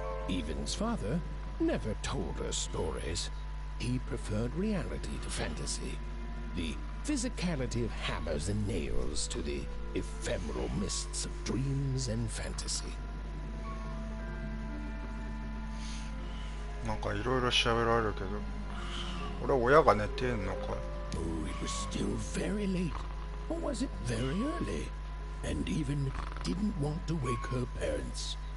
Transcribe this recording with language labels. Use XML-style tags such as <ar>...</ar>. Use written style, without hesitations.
<en>Evan's father never told her stories. He preferred reality to fantasy, the physicality of hammers and nails to the ephemeral mists of dreams and fantasy.</en> <ja>なんかいろいろ調べられるけど、俺親が寝てんのか。</ja> <en>Oh, it was still very late. Or was it very early? And Even didn't want to wake her parents.</en>